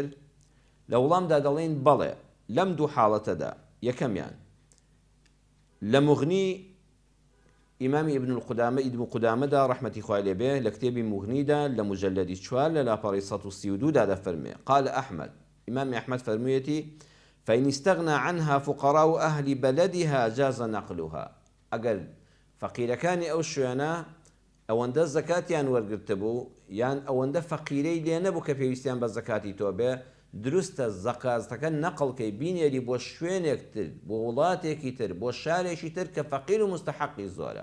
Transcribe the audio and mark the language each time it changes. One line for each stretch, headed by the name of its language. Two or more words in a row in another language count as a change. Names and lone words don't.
Central Kurdish: لە وەڵامدا دەڵێن بەڵێ لەم دوو حاڵەتەدا. یەکەمیان لە مغنی ئیمامی ئیبن قودامەدا ڕەحمەتی خوای لێبێ لە کتێبی مغنیدا لە مجەلەدی 4 لە لاپەڕی 132 دا دەفەرمێ قال ئەحمەد ئیمامی ئەحمەد فەرموویەتی
Arabic: فإن استغنى عنها فقراء أهل بلدها جاز نقلها.
Central Kurdish: ئەگەر فەقیرەکانی ئەو شوێنە ئەوەندە زەکاتیان وەرگرتە بوو یان ئەوەندە فەقیرەی لێ نەبوو کە پێویستیان بە زەکاتی تۆ بێ، دروستە زەکاتەکە نەقڵکەی بینێری بۆ شوێنێک تر، بۆ وڵاتێکی تر، بۆ شارێکی تر کە فەقیر و مستحقی زۆرە.